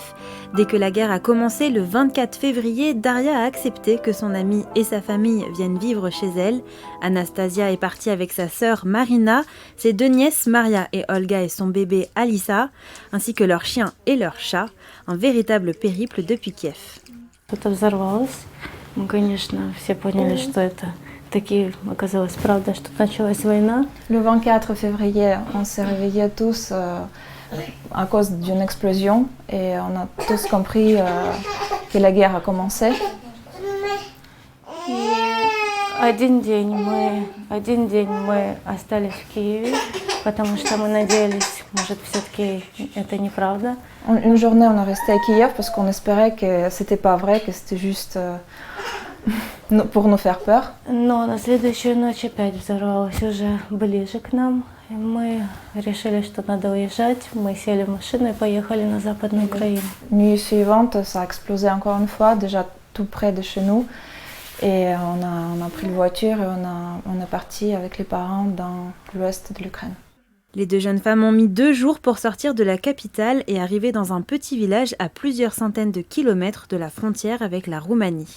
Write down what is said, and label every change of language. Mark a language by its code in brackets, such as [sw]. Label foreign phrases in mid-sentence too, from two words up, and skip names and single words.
[fr] Dès que la guerre a commencé le 24 février, Daria a accepté que son amie et sa famille viennent vivre chez elle. Anastasia est partie avec sa sœur Marina, ses deux nièces Maria et Olga et son bébé Alissa, ainsi que leur chien et leur chat. Un véritable périple depuis Kiev. [ru] Что-то взорвалось. Мы, конечно, все поняли, что это таки оказалось правда, что началась война. [fr] Le 24 février, on s'est réveillés tous à cause d'une explosion et on a tous compris que la guerre a commencé. [ru] И один день мы остались в Киеве, потому что мы надеялись, может, все-таки это неправда. [fr] Une journée, on est resté à Kiev parce qu'on espérait que c'était pas vrai, que c'était juste pour nous faire peur. [ru] Но на следующую ночь опять взорвалось уже ближе к нам. И мы решили, что надо уезжать. Мы сели в машину и поехали на Западную Украину. [fr] Nuit suivante, ça a explosé encore une fois, déjà tout près de chez nous. Et on a pris la voiture et on est parti avec les parents dans l'ouest de l'Ukraine. Les deux jeunes femmes ont mis 2 jours pour sortir de la capitale et arriver dans un petit village à plusieurs centaines de kilomètres de la frontière avec la Roumanie.